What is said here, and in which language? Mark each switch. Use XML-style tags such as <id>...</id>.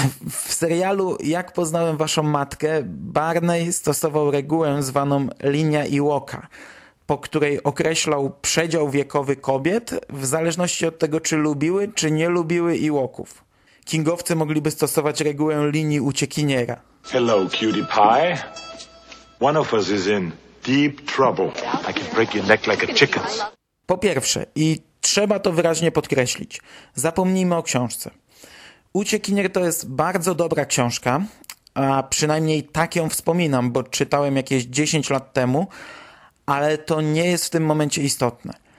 <pl>W serialu Jak poznałem waszą matkę, Barney stosował regułę zwaną linia Ewoka, po której określał przedział wiekowy kobiet w zależności od tego, czy lubiły, czy nie lubiły Ewoków. Kingowcy mogliby stosować regułę linii Uciekiniera.</pl> <en>Hello, cutie pie. One of us is in deep trouble. I can break your neck like a chicken's.</en> <pl>Po pierwsze, i trzeba to wyraźnie podkreślić, zapomnijmy o książce. Uciekinier to jest bardzo dobra książka, a przynajmniej tak ją wspominam, bo czytałem jakieś 10 lat temu, ale to nie jest w tym momencie istotne.</pl>